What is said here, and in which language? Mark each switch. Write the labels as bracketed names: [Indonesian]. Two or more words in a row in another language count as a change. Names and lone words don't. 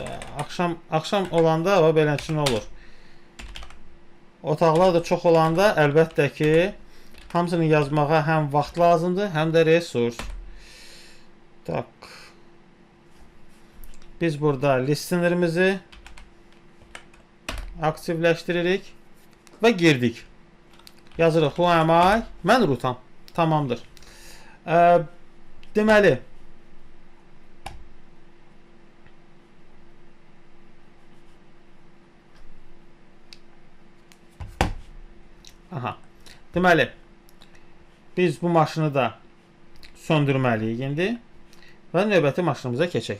[Azerbaijani] Axşam olanda o beləçin olur. Otaqlar da çox olanda əlbəttə ki, hamısını yazmağa həm vaxt lazımdır, həm də resurs. Tak. Biz burada listenerimizi aktivləşdiririk və girdik. Yazırıq [English] who am I? [Azerbaijani] Mən Rutam. Tamamdır. Deməli, deməli, biz bu maşını da söndürməliyik indi və növbəti maşınımıza keçək.